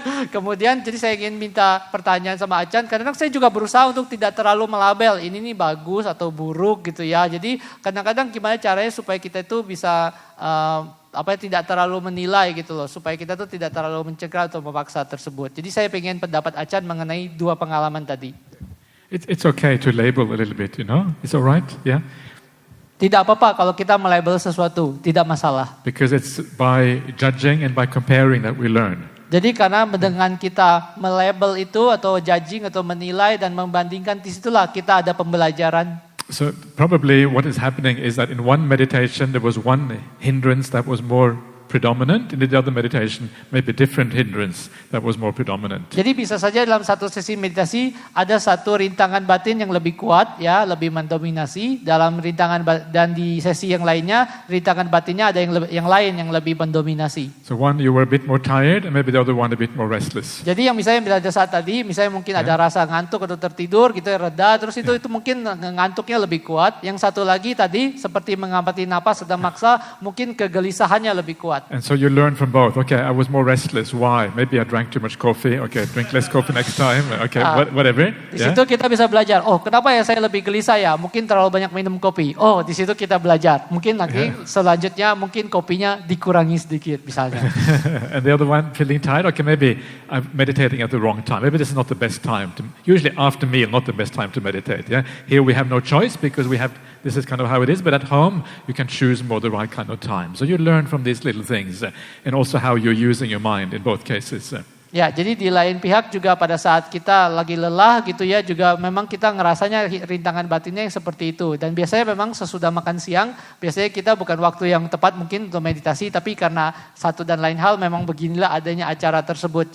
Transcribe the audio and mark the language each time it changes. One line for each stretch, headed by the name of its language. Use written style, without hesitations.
Indonesian: kemudian jadi saya ingin minta pertanyaan sama Achan. Kadang-kadang saya juga berusaha untuk tidak terlalu melabel ini nih bagus atau buruk gitu ya. Jadi kadang-kadang gimana caranya supaya kita itu bisa tidak terlalu menilai gitu loh, supaya kita tuh tidak terlalu mencegah atau memaksa tersebut. Jadi saya pengen pendapat Achan mengenai dua pengalaman tadi.
English: It's okay to label a little bit, you know. It's all right, yeah.
Indonesian: Tidak apa-apa kalau kita melabel sesuatu, tidak masalah.
English: Because it's by judging and by comparing that we learn.
Indonesian: Jadi karena dengan kita melabel itu atau judging atau menilai dan membandingkan, disitulah kita ada pembelajaran.
English: So probably what is happening is that in one meditation there was one hindrance that was more predominant, in the other meditation maybe different hindrance that was more predominant.
Indonesian: Jadi bisa saja dalam satu sesi meditasi ada satu rintangan batin yang lebih kuat ya, lebih mendominasi dalam rintangan dan di sesi yang lainnya rintangan batinnya ada yang lain yang lebih mendominasi.
English: So one you were a bit more tired and maybe the other one a bit more restless.
Indonesian: Jadi yang misalnya pada saat tadi misalnya mungkin ada rasa ngantuk atau tertidur gitu ya, reda, terus itu mungkin ngantuknya lebih kuat. Yang satu lagi tadi seperti mengamati napas sedang maksa, mungkin kegelisahannya lebih kuat.
English: And so you learn from both. Okay, I was more restless. Why? Maybe I drank too much coffee. Okay, drink less coffee next time. Okay, whatever.
Indonesian: Di situ kita bisa belajar. Oh, kenapa ya saya lebih gelisah ya? Mungkin terlalu banyak minum kopi. Oh, di situ kita belajar. Mungkin nanti selanjutnya mungkin kopinya dikurangi sedikit misalnya.
English: And the other one, feeling tired. Okay, maybe I'm meditating at the wrong time. Maybe this is not the best time. Usually after meal, not the best time to meditate. Yeah. Here we have no choice because this is kind of how it is. But at home, you can choose more the right kind of time. So you learn from these little things, and also how you're using your mind in both cases.
Indonesian: Ya, jadi di lain pihak juga pada saat kita lagi lelah gitu ya, juga memang kita ngerasanya rintangan batinnya yang seperti itu. Dan biasanya memang sesudah makan siang, biasanya kita bukan waktu yang tepat mungkin untuk meditasi, tapi karena satu dan lain hal memang beginilah adanya acara tersebut.